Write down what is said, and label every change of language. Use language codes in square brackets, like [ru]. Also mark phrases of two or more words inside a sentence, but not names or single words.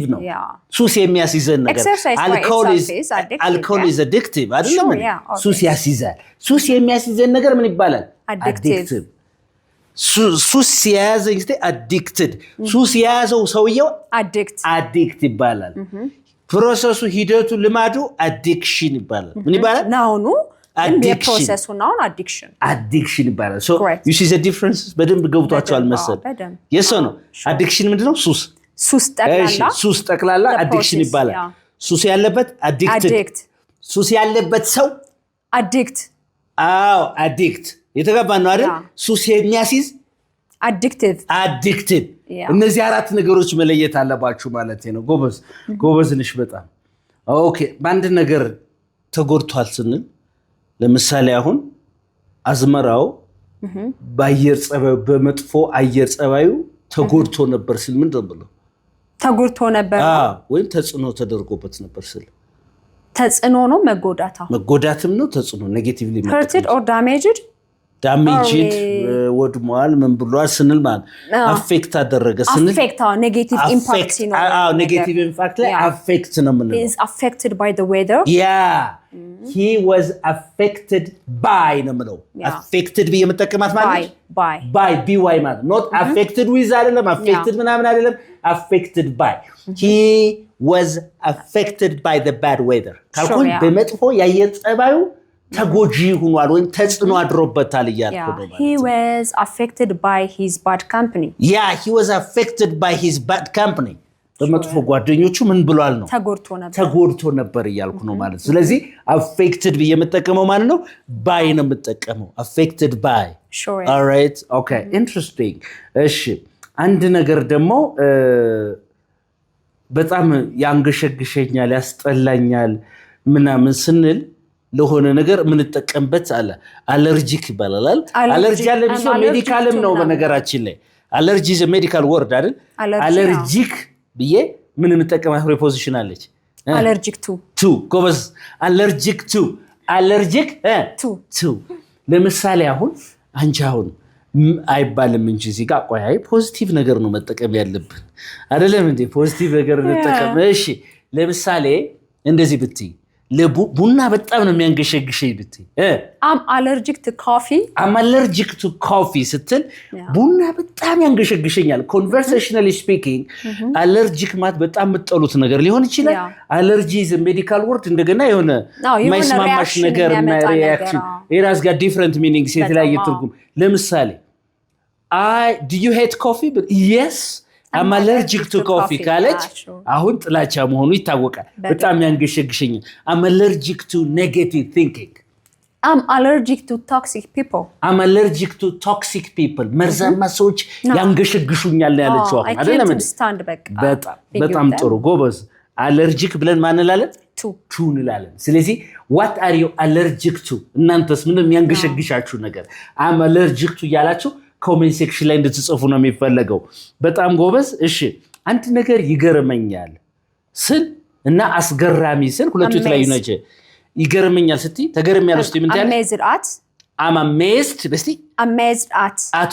[am] ነው ሱስ የሚያስይዘን ነገር [en] alcohol is addictive [am] አይደለም ሱስ ያስይዛል ሱስ የሚያስይዘን ነገር ምን ይባላል addictive ሱስ ያዘኝ addicted ሱስ ያዘው ሰውየው addict ይባላል ፕሮሰሱ ሂደቱ ልማዱ addiction ይባላል ምን ይባላል ናውኑ [en] the process now addiction [am] ይባላል [en] so you see the difference [am] በደንብ ገብቷቸዋል መሰል [en] yes or no [am] addiction ምንድነው ሱስ ጠቅላላ addiction ይባላል ሱስ ያለበት addicted ሱስ ያለበት ሰው [en] addict [am] addict የተገባ ነው አይደል ሱስ የሚያስይዝ addictive እነዚህ አራት ነገሮች መለየት አለባችሁ ማለት ነው ጎበዝ ነሽ በጣም ኦኬ ባንድ ነገር ተጎድቷል ስንል ለምሳሌ አሁን አዝመራው በአየር ጸባዩ በመጥፎ አየር ጸባዩ ተጎድቶ ነበር ስል ምን ደምብሎ ተጎድቶ ነበር ወይም ተጽዕኖ ተደርጎበት ነበር ስል ተጽዕኖ ነው መጎዳትም ነው ተጽዕኖ ኔጌቲቭሊ [en] hurted or damaged [am] ወድሟል ምን ብሏል ስንል ማለት አፌክት አደረገ ስንል [en] affect negative impact ነው negative impact [am] ላይ አፌክት ነው ምን [en] is affected by the weather he was affected by [am] ነው ምለው affected ብዬ መጠቀማት ማለት [en] by [am] by ማለት [en] not affected with [am] አይደለም affected ምናምን አይደለም [en] affected by he was affected by the bad weather [am] ካልኩኝ በመጥፎ ያየር ጸባዩ ተጎጂ ሆኗል ወይ ተጽዕኖ አድሮበታል ይያልኩ ነው ማለት [en] he was affected by his bad company he was affected by his bad company [am] በመጥፎ ጓደኞቹ ምን ብሏል ነው ተጎድቶ ነበር ይያልኩ ነው ማለት ስለዚህ affected ብዬ መጠቀመው ማለት ነው by ነው መጠቀመው [en] affected by all right okay interesting [am] እሺ አንድ ነገር ደግሞ በጣም ያንገሸግሸኛል ያስጠላኛል ምናምን ስንል ለሆነ ነገር ምን ተጠቀምበት አለ አለርጂክ ይባላል አለርጂ ያለ ቢሆን ሜዲካልም ነው በነገራችን ላይ አለርጂ [en] is a medical word [am] አይደል አለርጂክ ብዬ ምን እንጠቀማት ፕሪፖዚሽን አለች [en] allergic to [am] ጎበዝ [en] allergic to [am] ለምሳሌ አሁን አንቺ አሁን አይባልም እንጂ እዚህ ጋር ቆይ ፖዚቲቭ ነገር ነው መጠቀም ያለብን አይደለም እንዴ ፖዚቲቭ ነገር እንጠቀም እሺ ለምሳሌ እንደዚህ ብትይ ቡና በጣም ነው የሚያንገሸግሸኝ ብትይ [en] I'm allergic to coffee. I'm allergic to coffee [am] ስትል ቡና በጣም ያንገሸግሸኛል። [en] conversationally speaking [am] አለርጂክ ማለት በጣም የምትጠሉት ነገር ሊሆን ይችላል። [en] allergy is medical word [am] እንደገና የሆነ ማይስማማሽ ነገር ሪአክሽን የራስ ጋር [en] different meanings [am] የተለያየ ትርጉም። ለምሳሌ [en] do you hate coffee? Yes, I'm allergic to coffee [am] ካለች አሁን ጥላቻ መሆኑ ይታወቃል። በጣም ያንገሸግሸኛል። [en] I'm allergic to negative thinking. I'm allergic to toxic people. I'm allergic to toxic people. [am] መርዛማ ሰዎች ያንገሸግሹኛል ያለችው አሁን አይደለም እንዴ? በጣም ጥሩ ጎበዝ። አለርጂክ ብለን ማን እንላለን? ቱ እንላለን። ስለዚህ [en] what are you allergic to? [am] እናንተስ ምንም ያንገሸግሻችሁ ነገር [en] I'm allergic to [am] ያላችሁ ኮሜንት ሴክሽን ላይ እንድትጽፉ ነው የሚፈልገው። በጣም ጎበዝ። እሺ አንድ ነገር ይገርመኛል ስል እና አስገራሚ ስል ሁለቱ የተለያዩ ናቸው። ይገርመኛል ስትይ ተገርሚያለሁ ስትይ ምን ታያለሽ? [en] amazed at I'm amazed በስቲ amazed at